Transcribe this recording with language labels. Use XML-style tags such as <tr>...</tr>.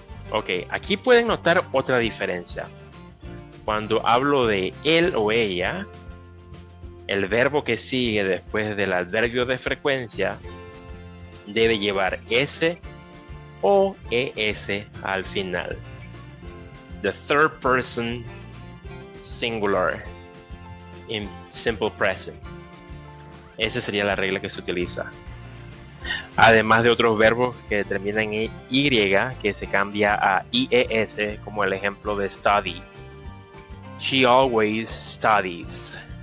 <es>Ok, aquí pueden notar otra diferencia. Cuando hablo de él o ella, el verbo que sigue después del adverbio de frecuencia debe llevar S o ES al final.</es> <en>The third person singular in simple present.</en> <es>Esa sería la regla que se utiliza. Además de otros verbos que terminan en Y, que se cambia a IES, como el ejemplo de study.</es> <en>She always studies.</en>